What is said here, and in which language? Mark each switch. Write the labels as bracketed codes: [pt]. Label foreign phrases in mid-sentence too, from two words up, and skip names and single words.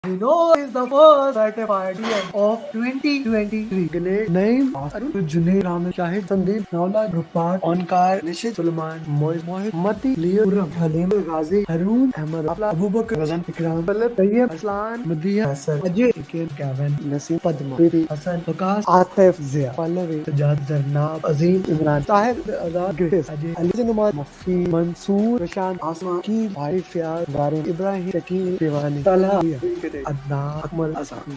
[en] We know is the first certified DM of 2023. Ganesh, Naeem, Arun, Junaid, Ramil, Shahid, Sandeep, Naula, Rupar, Onkar, Nishit, Sulaiman, Mohit, Mati, Leo, Uram, Halim, Ghazi, Harun, Ahmad, Afla, Abu Bakr, Razan, Ikram, Philip, Tayyib, Aslan, Madhiya, Hassan, Ajay, Ikin, Gavin, Naseem, Padma, Priti, Hassan, Vikas, Atif, Zia, Pallavi, Sajad, Zarnab, Azim, Imran, Tahir, Azad, Grace, Ajay, Ali Zinuman, Mufi, Mansoor, Prashant, Asma, Ki, Bhai, Fiaz, Garim, Ibrahim, Shakil, Shivani, Talha, Adnan, Akmal, Azam,